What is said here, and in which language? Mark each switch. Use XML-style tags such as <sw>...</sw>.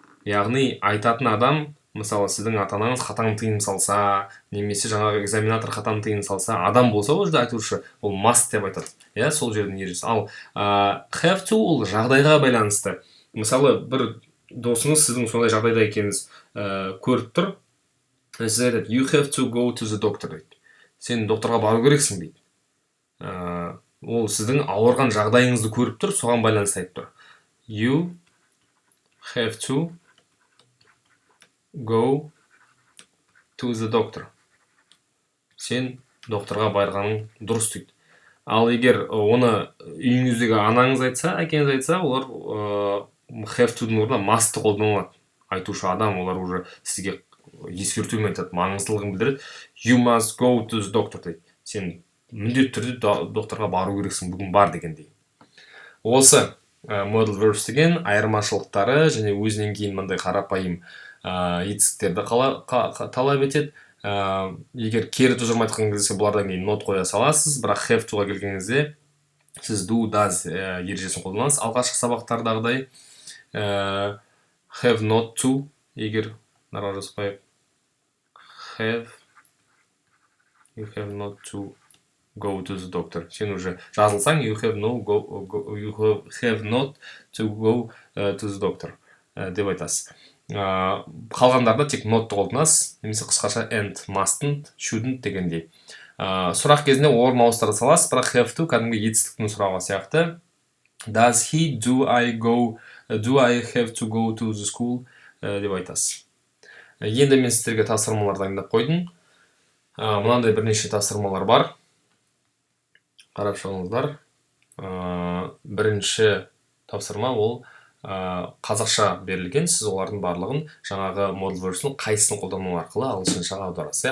<kk>Яғни айтатын адам, мысалы сіздің ата-анаңыз қатаң тыйым салса, немесе жаңағы экзаменатор қатаң тыйым салса, адам болса ол жерде айтушы, ол must деп айтады. Иә, сол жердің ережесі. Ал have to ол жағдайға байланысты. Мысалы бір досыңыз сіздің сондай жағдайда екеніңіз көріп тұр. Сіз айтады,</kk> <en>you have to go to the doctor</en> <kk>дейді. Сен докторға бару керексің дейді. Ол сіздің ауырған жағдайыңызды көріп тұр, соған байланысты айтып тұр.</kk> <en>You have to go to the doctor.</en> <kk>Сен докторға барғаның дұрыс дейді. Ал егер оны үйіңіздегі анаңыз айтса, әкеңіз айтса, олар have to-ның орнына must-ты қолданылады. Айтушы адам, олар уже сізге ескертумен айтады, маңыздылығын білдіреді.</kk> <en>You must go to the doctor</en> <kk>дейді. Сен міндетті түрде докторға бару керексің, бүгін бар дегендей. Осы modal verbs деген айырмашылықтары және өзінен кейін мындай қарапайым етістіктерді талап етеді. Егер кері тұжырым айтқан кезде бұлардан кейін not қоя саласыз, бірақ have to-ға келген кезде сіз do, does ережесін қолданасыз. Алғашқы сабақтардағыдай</kk> <en>have not to,</en> <kk>егер нарға жазбайық,</kk> <en>you have not to go to the doctor.</en> <kk>Сен уже жазылсаң,</kk> <en>you have not to go to the doctor</en> <kk>деп айтасыз. Қалғандарда тек not-ты қолданасыз, немесе қысқаша and, mustn't, shouldn't дегендей. Сұрақ кезінде орын ауыстыра саласыз, бірақ have to кәдімгі етістіктің сұрағы сияқты.</kk> <en>Does he, do I have to go to the school</en> <kk>деп айтасыз. Енді мен сіздерге тапсырмалар дайындап қойдым. Мынандай бірнеше тапсырмалар бар. Қарап шығыңыздар. Бірінші тапсырма ол қазақша берілген. Сіз олардың барлығын жаңағы modal verbs'ның қайсысын қолдану арқылы ағылшыншаға аударасыз.</kk>